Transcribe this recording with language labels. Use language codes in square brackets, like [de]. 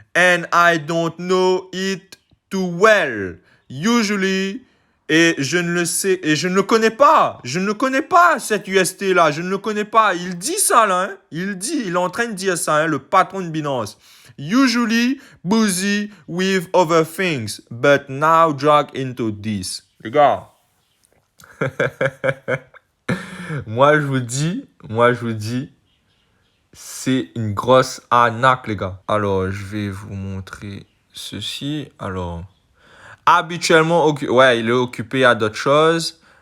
[en] And I don't know it too well. [fr] Usually, et je ne le sais, et je ne le connais pas. Je ne connais pas cet UST là. Je ne le connais pas. Il dit ça là. Hein? Il est en train de dire ça, hein, le patron de Binance. [en] Usually busy with other things, but now dragged into this. [fr] Les gars, moi je vous dis, c'est une grosse arnaque, les gars. Alors, je vais vous montrer ceci. Alors, habituellement, ouais, il est occupé à d'autres choses.